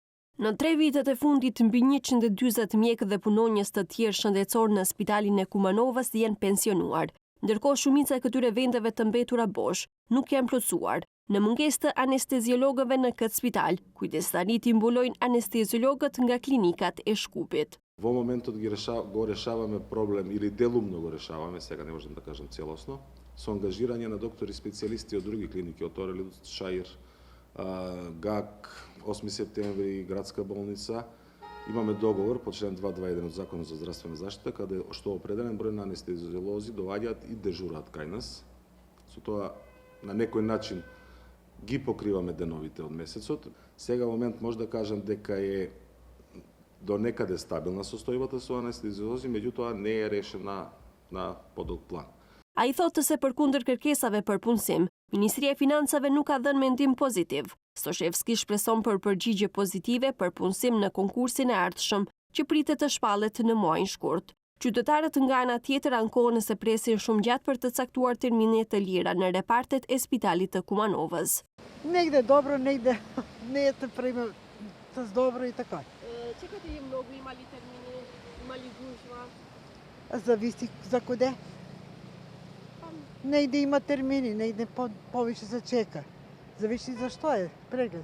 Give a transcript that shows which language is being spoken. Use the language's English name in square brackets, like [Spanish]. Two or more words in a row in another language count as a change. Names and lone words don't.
[Albanian] Në 3 vitet e fundit, mbi 140 mjekë dhe punonjës të tjerë shëndetësor në spitalin e Kumanovës janë pensionuar, ndërkohë shumica e këtyre vendeve të mbetura bosh nuk janë plotësuar, në mungesë të anesteziologëve në këtë spital. Kujdestanit i mbulojnë anesteziologët nga klinikat e Shkupit. [Macedonian] Во моментот го решаваме проблем или делумно го решаваме, сега не можем да кажем целосно, со ангажирање на доктори специјалисти од други клиники, од Орел, Шаир, ГАК, 8 септември, градска болница. Имаме договор по член 221 од Законот за здравствена заштита, каде што определен број на анестезиолози доаѓаат и дежурат кај нас. Со тоа на некој начин ги покриваме деновите од месецот. Сега момент може да кажам дека е до некаде стабилна состојбата со анестезиолози, меѓутоа не е решена на подолг план. [Albanian] A I thotë se përkundër kërkesave për punësim, Ministria e Financave nuk ka dhënë mendim pozitiv. Stoshevski shpreson për përgjigje pozitive për punësim në konkursin e ardhshëm që pritet të shpallet në muajin shkurt. Qytetarët nga ana tjetër ankohen se presin shumë gjatë për të caktuar termine të lira në repartet e spitalit të Kumanovës. [Macedonian] Негде добро, негде не е приме с добро и така. Чекате ли много, има ли термини, има ли гужва? Зависи за куде. Негде има термини, негде повише се чека. Зависи за што е преглед.